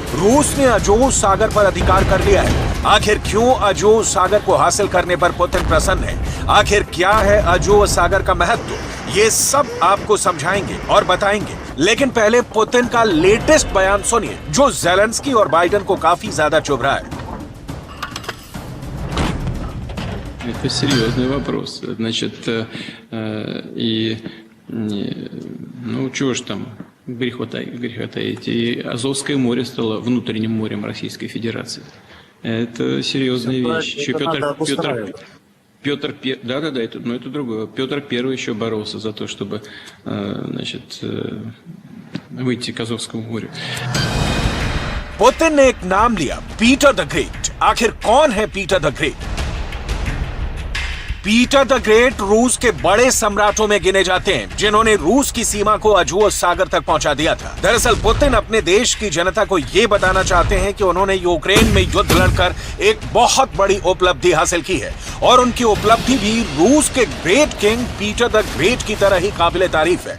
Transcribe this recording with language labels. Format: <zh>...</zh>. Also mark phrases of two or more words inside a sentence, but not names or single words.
<hi>रूस ने अजोव सागर पर अधिकार कर लिया है। आखिर क्यों अजोव सागर को हासिल करने पर पुतिन प्रसन्न है? आखिर क्या है अजोव सागर का महत्व? ये सब आपको समझाएंगे और बताएंगे, लेकिन पहले पुतिन का लेटेस्ट बयान सुनिए, जो ज़ेलेंस्की और बाइडेन को काफी ज्यादा चुभ रहा है।</hi> <ru>Это серьезный вопрос. Значит, ну, чего ж там греха таить. И Азовское море стало внутренним морем Российской Федерации. Это серьезная вещь. Еще Петр I, да, это другое. Петр I еще боролся за то, чтобы, значит, выйти к Азовскому морю.</ru> <hi>पुतिन ने एक नाम लिया, पीटर द ग्रेट। आखिर कौन है पीटर द ग्रेट? पीटर द ग्रेट रूस के बड़े सम्राटों में गिने जाते हैं, जिन्होंने रूस की सीमा को अजोव सागर तक पहुंचा दिया था। दरअसल पुतिन अपने देश की जनता को यह बताना चाहते हैं कि उन्होंने यूक्रेन में युद्ध लड़कर एक बहुत बड़ी उपलब्धि हासिल की है, और उनकी उपलब्धि भी रूस के</hi> <en>great king</en> <hi>पीटर द ग्रेट की तरह ही काबिले तारीफ है।</hi>